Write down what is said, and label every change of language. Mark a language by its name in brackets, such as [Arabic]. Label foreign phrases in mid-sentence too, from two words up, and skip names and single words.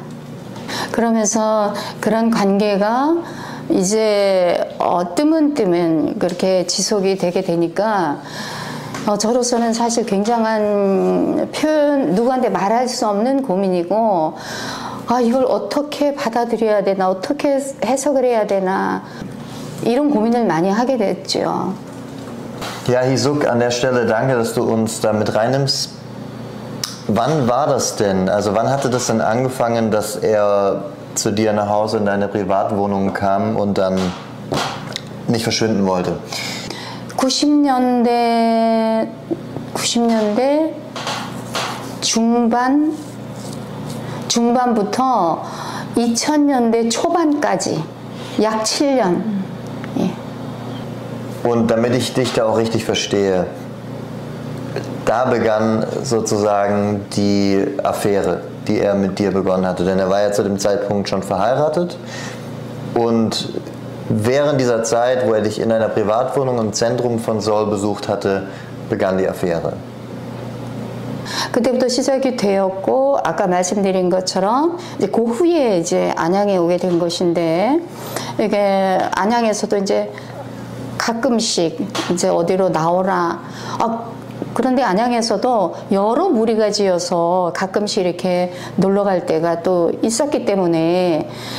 [Korean] 그러면서 그런 관계가 이제 뜨문뜨문 그렇게 지속이 되게 되니까 저로서는 사실 굉장한 표현, 누구한테 말할 수 없는 고민이고, 이걸 어떻게 받아들여야 되나, 어떻게 해석을 해야 되나, 이런 고민을 많이 하게 됐죠. [German] Ja, Hee-suk, an der Stelle danke, dass du uns da mit reinnimmst. Wann war das denn? Also wann hatte das denn angefangen, dass er zu dir nach Hause in deine Privatwohnung kam und dann nicht verschwinden wollte? [Korean] 90년대 중반부터 2000년대 초반까지 약 7년. 예. [German] Und damit ich dich da auch richtig verstehe, da begann sozusagen die Affäre, die er mit dir begonnen hatte. Denn er war ja zu dem Zeitpunkt schon verheiratet. Und während dieser Zeit, wo er dich in einer Privatwohnung im Zentrum von Seoul besucht hatte, begann die Affäre. [Korean] 그때부터 시작이 되었고, 아까 말씀드린 것처럼 이제 그 후에 이제 안양에 오게 된 것인데, 이게 안양에서도 이제 가끔씩 이제 어디로 나오라. 그런데 안양에서도 여러 무리가 지어서 가끔씩 이렇게 놀러 갈 때가 또 있었기 때문에